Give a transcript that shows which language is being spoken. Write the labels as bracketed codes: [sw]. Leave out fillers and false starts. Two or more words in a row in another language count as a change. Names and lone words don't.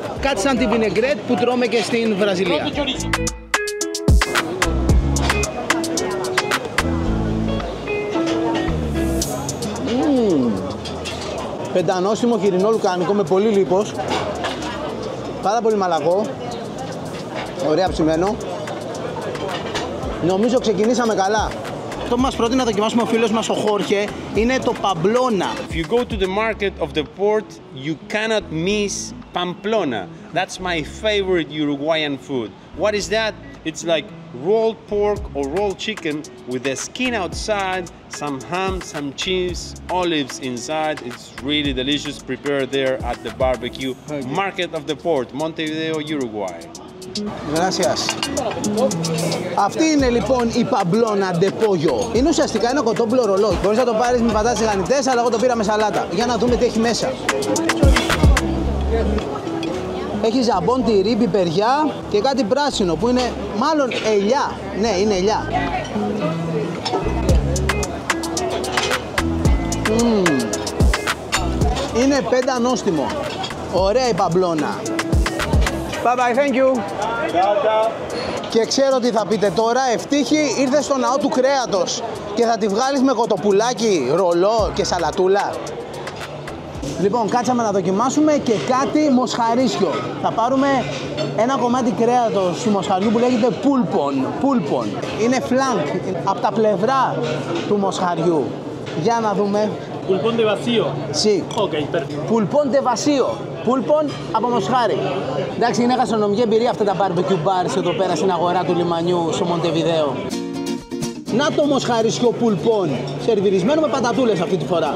[el] Κάτι σαν τη βινεγκρέτ που τρώμε και στην Βραζιλία. Πεντανόστιμο χοιρινό λουκάνικο με πολύ λίπος. Πάρα πολύ μαλακό. Ωραία ψημένο. Νομίζω ξεκινήσαμε καλά. Αυτό που μας πρότεινε να δοκιμάσουμε ο φίλος μας ο Χόρχε είναι το Pamplona. [en] If you go to the market of the port, you cannot miss Pamplona. That's my favorite Uruguayan food. What is that? It's like rolled pork or rolled chicken with the skin outside, some ham, some cheese, olives inside. It's really delicious. Prepared there at the barbecue market of the port, Montevideo, Uruguay. [es] Gracias. [el] Αυτή είναι λοιπόν η Pamplona de Pollo. Είναι ουσιαστικά ένα κοτόπουλο ρολό. Μπορείς να το πάρεις με πατάτες γανιτές, αλλά εγώ το πήρα με σαλάτα. Για να δούμε τι έχει μέσα. Έχει ζαμπόν, τυρί, πιπεριά και κάτι πράσινο που είναι μάλλον ελιά. Ναι, είναι ελιά. Είναι πεντανόστιμο. Ωραία η Pamplona. [en] Bye bye, thank you. [el] Και ξέρω τι θα πείτε τώρα, ευτύχη ήρθε στο ναό του κρέατος και θα τη βγάλεις με κοτοπουλάκι, ρολό και σαλατούλα. Λοιπόν, κάτσαμε να δοκιμάσουμε και κάτι μοσχαρίσιο. Θα πάρουμε ένα κομμάτι κρέατος του μοσχαριού που λέγεται πούλπον. Είναι φλάνκ, από τα πλευρά του μοσχαριού. Για να δούμε. [es] Pulpón de vacío. Sí. Ok, perfecto. Pulpón de vacío. [el] Πούλπον από μοσχάρι. Εντάξει, είναι γαστρονομική εμπειρία αυτά τα [en] barbecue bars [el] εδώ πέρα στην αγορά του λιμανιού στο Μοντεβιδέο. Να το μοσχαρισιό πουλπόν, σερβιρισμένο με πατατούλες αυτή τη φορά.